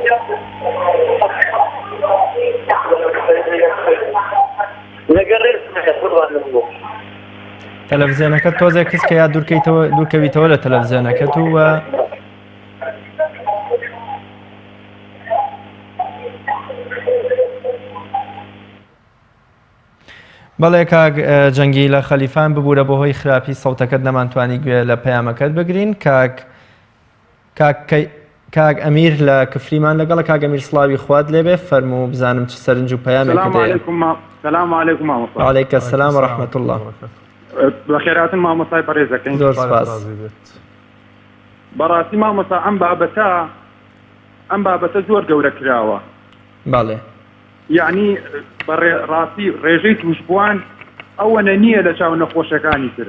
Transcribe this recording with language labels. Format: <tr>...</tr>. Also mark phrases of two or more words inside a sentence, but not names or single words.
<ckb>تەلەڤیزیۆنەکەت تۆزێک کەس کە یا دوورکەویتەوە لە تەلەڤیزیۆنەکەت و بەڵێ کاک جەنگی لە خەلیفان ببوورە بەهۆی خراپی سەوتەکەت نەمانتوانی گوێ لە پەیامەکەت بگرین کاک ئەمیر لە کفریمان لەگەڵە کاک ئەمیر سڵاوی خوارد لێبێ فەرموو بزانم چ سەرنج و پەیامێکت هەیە.</ckb> <ar>السلام عليكم مامۆستا. وعليك السلام ورحمة الله.</ar> <ckb>بەخێراتن مامۆستای بەڕێزەکەین. زۆر سپاس. بەڕاستی مامۆستا ئەم بابەتە زۆر گەورە کراوە. باڵێ. یعنی ڕاستی ڕێژەی توشبووان ئەوەنە نییە لە چاو نەخۆشەکانی تر.</ckb>